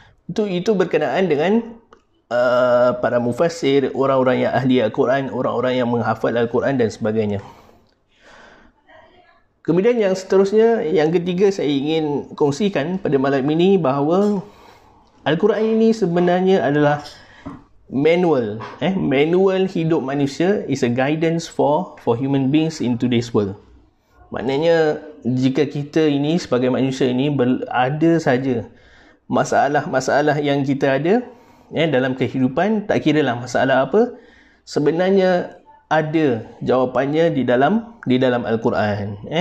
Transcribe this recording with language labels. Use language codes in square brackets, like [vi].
[ms] Itu berkenaan dengan para mufassir, orang-orang yang ahli Al-Quran, orang-orang yang menghafal Al-Quran dan sebagainya. Kemudian yang seterusnya, yang ketiga saya ingin kongsikan pada malam ini bahawa Al-Quran ini sebenarnya adalah manual. Manual hidup manusia, [en] is a guidance for human beings in today's world. [ms] Maknanya jika kita ini sebagai manusia ini ada saja masalah-masalah yang kita ada dalam kehidupan, tak kira lah masalah apa, sebenarnya ada jawapannya di dalam Al-Quran.